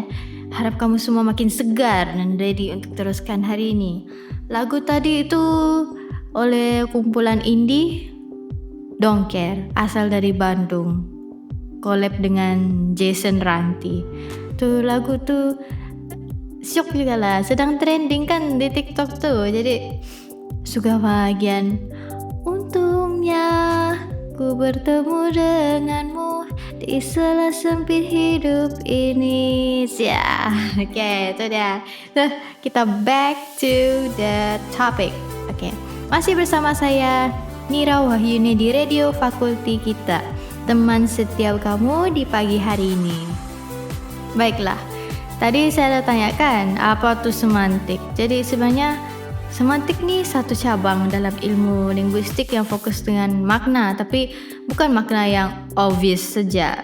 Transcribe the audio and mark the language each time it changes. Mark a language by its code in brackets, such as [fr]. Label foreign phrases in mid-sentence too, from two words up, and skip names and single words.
[ms] Harap kamu semua makin segar dan ready untuk teruskan hari ini. Lagu tadi itu oleh kumpulan indie Don't Care, asal dari Bandung. Collab dengan Jason Ranti. Tuh lagu tuh syok juga lah, sedang trending kan di TikTok tuh. [id] Jadi suka bagian untungnya ku bertemu denganmu di sela sempit hidup ini. [ms] Ya, oke, itu dia. Nah, kita [en] back to the topic. [ms] Oke, masih bersama saya Nira Wahyuni di Radio Fakulti kita, teman setiap kamu di pagi hari ini. Baiklah, tadi saya tanyakan apa tuh semantik. Jadi sebenarnya semantik nih satu cabang dalam ilmu linguistik yang fokus dengan makna, tapi bukan makna yang obvious saja.